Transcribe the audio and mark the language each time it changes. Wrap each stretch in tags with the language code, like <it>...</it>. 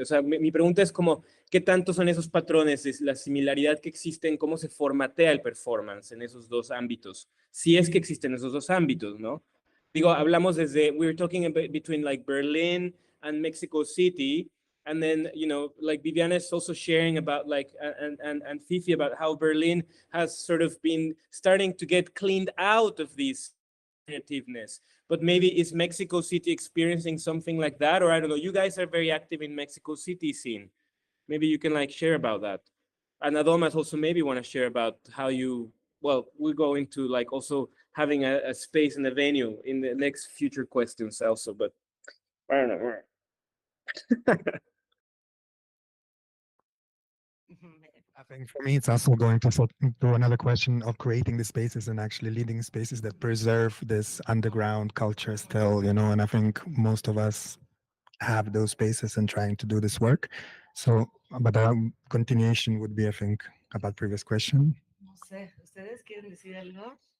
<es>O sea, mi pregunta es como, ¿qué tanto son esos patrones, es la similaridad que existe en cómo se formatea el performance en esos dos ámbitos? Si es que existen esos dos ámbitos, ¿no? Digo, hablamos</es> <en>we were talking about between like Berlin and Mexico City, and then, you know, like Viviana is also sharing about like, and Fifi about how Berlin has sort of been starting to get cleaned out of this creativeness. But maybe is Mexico City experiencing something like that? Or I don't know, you guys are very active in Mexico City scene. Maybe you can like share about that. And Adomas also maybe want to share about how you, well, we'll go into like also having a space in the venue in the next future questions also, but I don't know. I think for me, it's also going to another question of creating the spaces and actually leading spaces that preserve this underground culture still, you know, and I think most of us have those spaces and trying to do this work. So, but continuation would be, I think, about previous question.</en> <es>No sé, ¿ustedes quieren decir algo?</es>